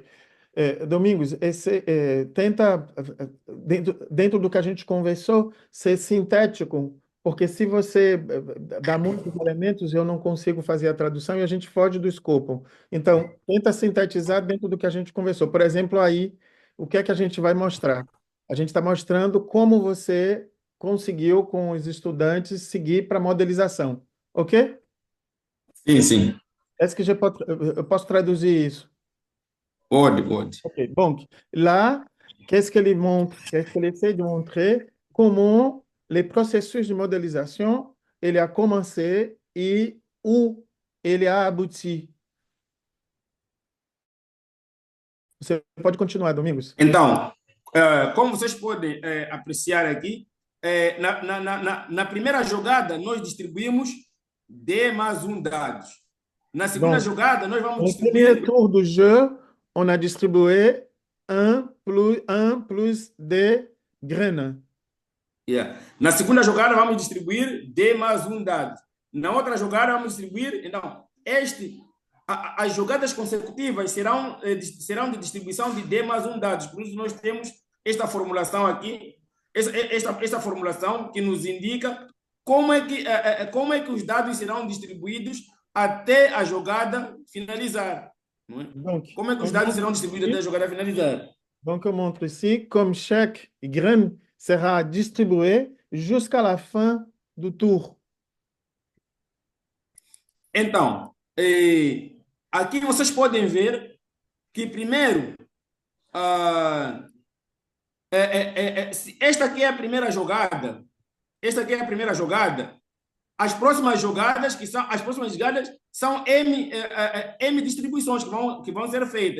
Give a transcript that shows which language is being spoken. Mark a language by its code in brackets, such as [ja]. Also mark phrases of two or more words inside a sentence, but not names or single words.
[pt] Domingos, tenta, dentro do que a gente conversou, ser sintético, porque se você dá muitos elementos, eu não consigo fazer a tradução e a gente foge do escopo. Então, tenta sintetizar dentro do que a gente conversou. Por exemplo, aí, o que é que a gente vai mostrar? A gente está mostrando como você conseguiu, com os estudantes, seguir para a modelização. Ok? Sim, sim. [fr] Est-ce que [pt] eu posso traduzir isso? Pode. Ok. [fr] Donc, là, qu'est-ce qu'elle montre? Qu'est-ce qu'elle essaie de montrer? Comment les processus de modélisation, ele a commencé et où ele a abouti. [pt] Você pode continuar, Domingos. Então, como vocês podem apreciar aqui, na primeira jogada, nós distribuímos D mais um dados. Na segunda [fr] Donc, [pt] jogada, nós vamos [fr] no premier [pt] distribuir. [fr] tour du jeu, on a distribué 1 plus D graines. [pt] Yeah. Na segunda jogada, vamos distribuir D mais um dado. Na outra jogada, vamos distribuir. Então, as jogadas consecutivas serão de distribuição de D mais um dados. Por isso, nós temos esta formulação aqui, esta formulação que nos indica como é que os dados serão distribuídos até a jogada finalizar. Não é? [fr] Donc, [pt] Como é que os dados serão distribuídos até a jogada finalizar? [fr] Donc, on montre ici comme chaque graine sera distribuée jusqu'à la fin du tour. [pt] Então, aqui vocês podem ver que primeiro, esta aqui é a primeira jogada, as próximas jogadas são M distribuições que vão ser feitas.